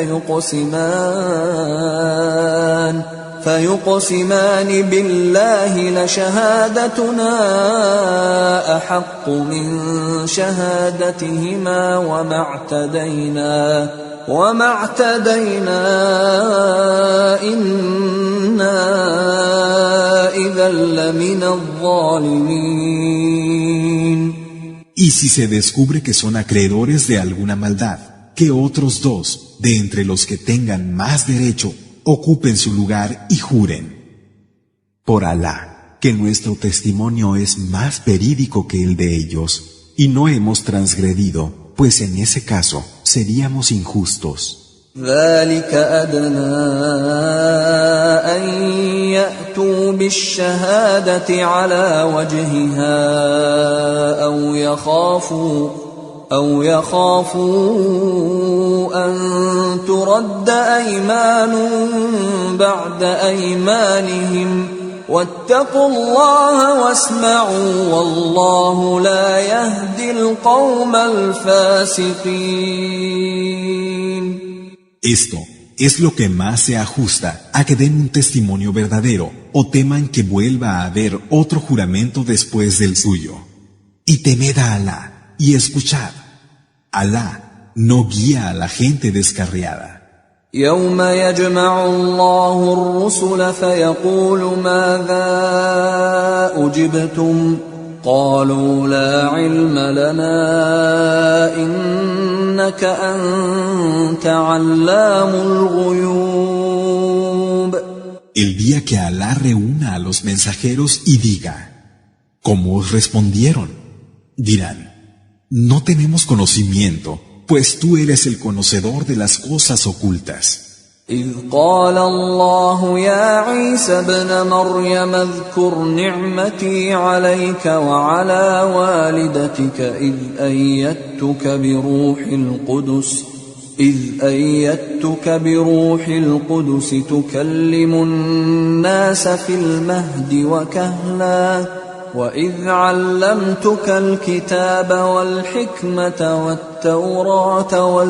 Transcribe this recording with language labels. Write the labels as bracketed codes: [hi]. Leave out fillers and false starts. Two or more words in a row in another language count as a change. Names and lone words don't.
[ar] فيقسمان بالله لشهادتنا أحق من شهادتهما وما اعتدينا إنا إذا لمن الظالمين. [es] Y si se descubre que son acreedores de alguna maldad, que otros dos, de entre los que tengan más derecho, ocupen su lugar y juren. Por Alá, que nuestro testimonio es más verídico que el de ellos, y no hemos transgredido, pues en ese caso seríamos injustos. [ar] ذلك أدنى أن يأتوا بالشهادة على وجهها أو يخافوا أن ترد أيمان بعد أيمانهم واتقوا الله واسمعوا والله لا يهدي القوم الفاسقين. [es] Esto es lo que más se ajusta a que den un testimonio verdadero o teman que vuelva a haber otro juramento después del suyo. Y temed a Alá y escuchad. Alá no guía a la gente descarriada. [ar] يوم يجمع الله الرسل فيقول ماذا أجبتم قالوا لا علم لنا إنك أنت علام الغيوب. [es] El día que Alá reúna a los mensajeros y diga, ¿cómo os respondieron? Dirán, no tenemos conocimiento, pues tú eres el conocedor de las cosas ocultas. [ar] إذ قال الله يا عيسى ابن مريم اذكر نعمتي عليك وعلى والدتك إذ أيدتك بروح القدس تكلم الناس في المهد وكهلا وإذ علمتك الكتاب والحكمة والتوراة